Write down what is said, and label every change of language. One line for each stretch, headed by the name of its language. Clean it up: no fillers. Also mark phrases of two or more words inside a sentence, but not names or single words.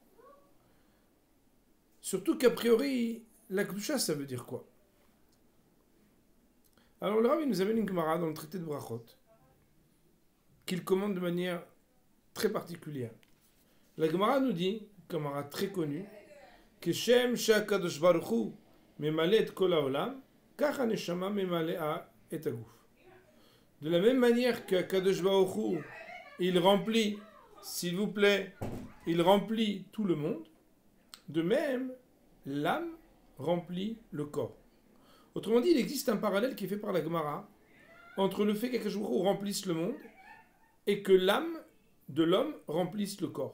French: Surtout qu'a priori, la Kedusha, ça veut dire quoi? Alors le Rav nous amène une Gemara dans le traité de Brachot qu'il commande de manière très particulière. La Gemara nous dit, Gemara très connue, que
Hebrew: שם שהקדוש ברוך הוא ממלא את כל העולם כך הנשמה ממלאה את הגוף.
French: De la même manière que
Hebrew: קדוש ברוך הוא,
French: il remplit, s'il vous plaît, il remplit tout le monde, de même, l'âme remplit le corps. Autrement dit, il existe un parallèle qui est fait par la Gemara entre le fait qu'
Hebrew: הקדוש ברוך הוא
French: remplisse le monde et que l'âme de l'homme remplisse le corps.